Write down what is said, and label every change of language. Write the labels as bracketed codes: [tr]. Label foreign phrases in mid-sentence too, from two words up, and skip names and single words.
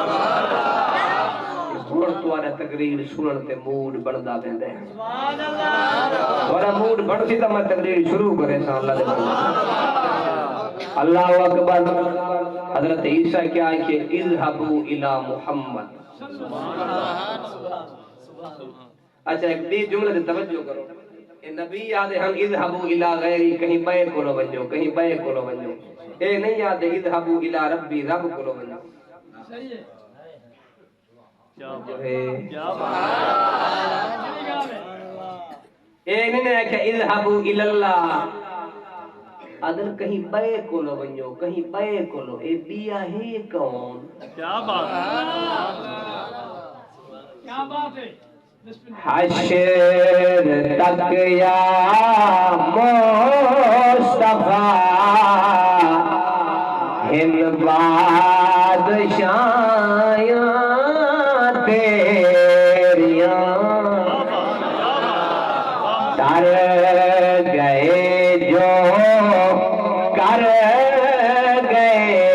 [skr] ہن تواڈا تقریر سنن تے موڈ بندا ویندا ہے تواڈا موڈ بنسی تے میں تقریر شروع کرے سان اللہ دے بندے [ar] اللہ اکبر [skr] حضرت عیسیٰ کیا ہے کہ [ar] اذهبوا الى محمد [skr] اچھا ایک دی جملے تے توجہ کرو اے نبی یاد ہے ہم [ar] اذهبوا الى غیری [skr] کہیں بے کولو ونجو کہیں بے کولو ونجو اے نہیں یاد ہے [ar] اذهبوا الى ربی [skr] رب کولو ونجو صحیح ہے اے نہیں ہے کہ [ar] اذهبوا الى اللہ [skr] ادھر کہیں بے کولو ونجو کہیں بے کولو اے بیا ہے کون [ur] کیا بات ہے [skr] حشر تک یا مصطفیٰ ہند بادشاہیاں تیریاں کر گئے جو کر گئے